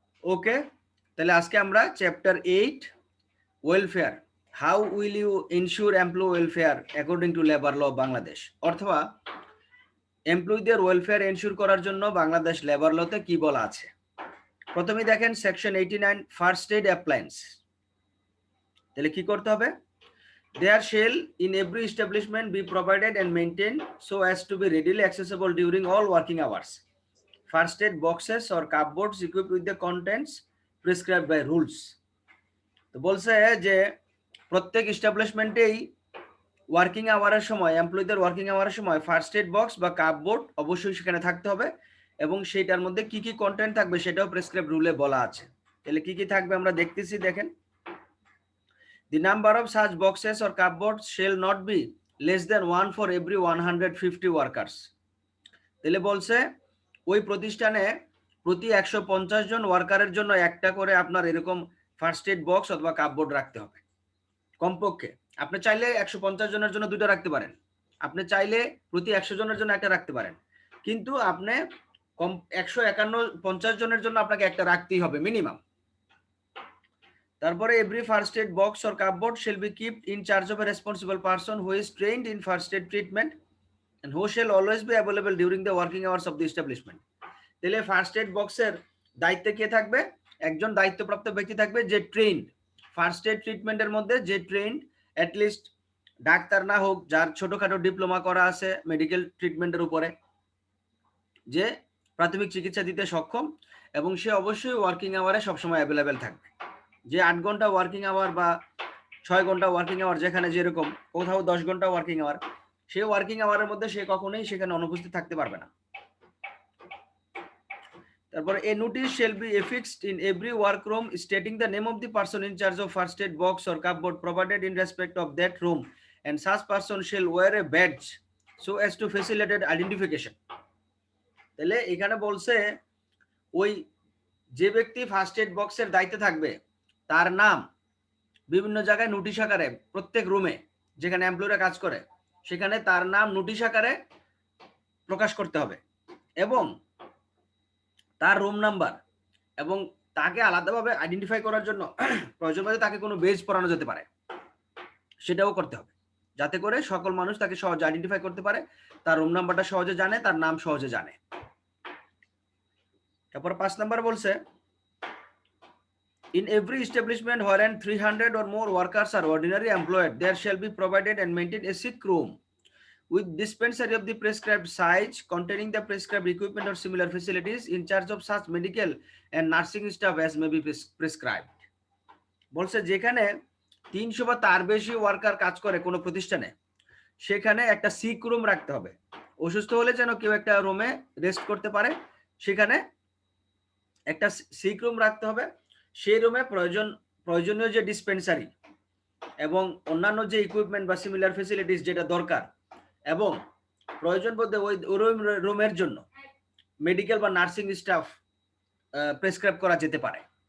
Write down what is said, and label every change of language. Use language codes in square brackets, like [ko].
[bn] ওকে, তাহলে আজকে আমরা chapter 8 welfare, [en] how will you ensure employee welfare according to labour law Bangladesh, [bn] অথবা এমপ্লয়ীদের ওয়েলফেয়ার এনশিওর করার জন্য বাংলাদেশ লেবার লতে কি বলা আছে। প্রথমেই দেখেন সেকশন 89 ফার্স্ট এইড অ্যাপ্লায়েন্স। তাহলে কি করতে হবে? [en] There shall in every establishment be provided and maintained so as to be readily accessible during all working hours first aid boxes or cupboards equipped with the contents prescribed by rules. [bn] তো বলছে যে প্রত্যেক এস্টাবলিশমেন্টেই working আওয়ারের সময়, এমপ্লয়ীদের working আওয়ারের সময় first aid box বা cupboard অবশ্যই সেখানে থাকতে হবে, এবং সেটার মধ্যে কি কি কন্টেন্ট থাকবে সেটাও প্রেসক্রাইব রুলে বলা আছে। তাহলে কি কি থাকবে আমরা দেখতেছি, দেখেন। [en] The number of such boxes or cupboards shall not be less than one for every 150 workers. [bn] তাহলে বলছে ওই প্রতিষ্ঠানে প্রতি 150 জন ওয়ার্কারের জন্য একটা করে আপনার এরকম ফার্স্ট এড বক্স অথবা কাপবোর্ড রাখতে হবে কমপক্ষে। আপনি চাইলে 150 জনের জন্য দুটো রাখতে পারেন, আপনি চাইলে প্রতি 100 জনের জন্য একটা রাখতে পারেন, কিন্তু আপনি কম 151 জনের জন্য আপনাকে একটা রাখতেই হবে মিনিমাম। [en] তারপরে every first aid box or cupboard shall be kept in charge of a responsible person who is trained in first aid treatment and who shall always be available during the working hours of the establishment. [bn] তাহলে first aid বক্সের দায়িত্বে কে থাকবে? একজন দায়িত্বপ্রাপ্ত ব্যক্তি থাকবে যে trend, first aid ট্রিটমেন্টের মধ্যে যে ট্রেন্ড, অ্যাটলিস্ট ডাক্তার না হোক, যার ছোটখাটো ডিপ্লোমা করা আছে মেডিকেল ট্রিটমেন্টের উপরে, যে প্রাথমিক চিকিৎসা দিতে সক্ষম, এবং সে অবশ্যই ওয়ার্কিং আওয়ারে সবসময় অ্যাভেলেবেল থাকবে। যে 8 ঘন্টা ওয়ার্কিং আওয়ার বা 6 ঘন্টা ওয়ার্কিং আওয়ার, যেখানে যেরকম, কোথাও 10 ঘন্টা ওয়ার্কিং আওয়ার, সে ওয়ার্কিং আওয়ারের মধ্যে সে কখনোই সেখানে অনুপস্থিত থাকতে পারবে না। [en] তারপরে a notice shall be affixed in every workroom stating the name of the person in charge of first aid box or cupboard provided in respect of that room, and such person shall wear a badge so as to facilitate identification. [bn] তাহলে এখানে বলছে ওই যে ব্যক্তি first aid বক্সের দায়িত্বে থাকবে তার নাম বিভিন্ন জায়গায় নোটিশ আকারে, প্রত্যেক রুমে যেখানে এমপ্লয়িরা কাজ করে সেখানে তার নাম নোটিশ আকারে প্রকাশ করতে হবে, এবং তার রুম নাম্বার, এবং তাকে আলাদাভাবে আইডেন্টিফাই করার জন্য প্রয়োজন হলে তাকে কোনো বেজ পড়ানো যেতে পারে, সেটাও করতে হবে, যাতে করে সকল মানুষ তাকে সহজে আইডেন্টিফাই করতে পারে, তার রুম নাম্বারটা সহজে জানে, তার নাম সহজে জানে। তারপর 5 নাম্বার বলছে [en] in every establishment wherein 300 or more workers are ordinarily employed, there shall be provided and maintained a sick room with dispensary of the prescribed size containing the prescribed equipment or similar facilities in charge of such medical and nursing staff as may be prescribed. [bn] বলছে যেখানে 300 বা তার বেশি worker কাজ করে কোনো প্রতিষ্ঠানে, সেখানে একটা সিক রুম রাখতে হবে। অসুস্থ হলে যেন কেউ একটা রুমে রেস্ট করতে পারে, সেখানে একটা সিক রুম রাখতে হবে। সেই রুমে প্রয়োজনীয় যে ডিসপেন্সারি এবং অন্যান্য যে ইকুইপমেন্ট বা সিমিলার ফেসিলিটিস যেটা দরকার, এবং প্রয়োজন বোধে ওই রুমের জন্য মেডিকেল বা নার্সিং স্টাফ প্রেসক্রাইব করা যেতে পারে।